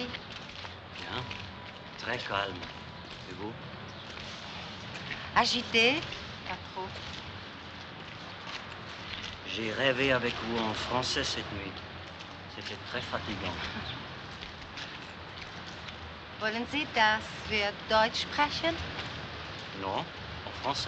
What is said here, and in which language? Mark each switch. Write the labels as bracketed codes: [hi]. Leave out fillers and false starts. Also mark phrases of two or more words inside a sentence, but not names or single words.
[fr] Bien. Très calme. Et vous? Agité? Pas trop. J'ai rêvé avec vous en français cette nuit. C'était très fatigant. [de] Wollen Sie, dass wir Deutsch sprechen? [fr] Non, en français.